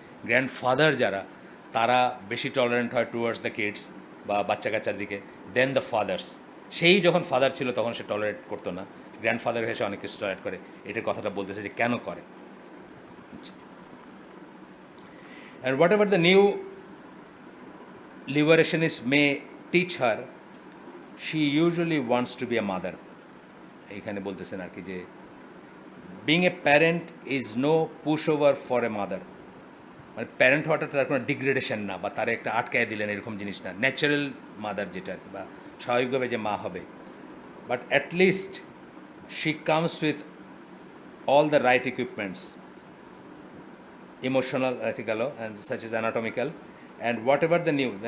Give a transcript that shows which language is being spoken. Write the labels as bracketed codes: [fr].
[bn] Grandfather যারা তারা বেশি টলারেন্ট হয় [en] towards the kids [bn] বা বাচ্চা কাচ্চার দিকে [en] Then the fathers. [bn] সেই যখন ফাদার ছিল তখন সে টলারেট করতো না, গ্র্যান্ডফাদার হয়ে সে অনেক কিছু টলারেট করে। এটার কথাটা বলতেছে যে কেন করে। [en] And whatever the new liberationists may teach her, she usually wants to be a mother. [bn] এইখানে বলতেছেন আর কি যে [en] being a parent is no pushover for a mother, [bn] মানে প্যারেন্ট হওয়াটা তার কোনো ডিগ্রেডেশন না বা তার একটা আটকায় দিলেন এরকম জিনিস না, ন্যাচারাল মাদার যেটা আর কি বা স্বাভাবিকভাবে যে মা হবে। [en] But at least she comes with all the right equipments, emotional gel and such is anatomical and whatever the new.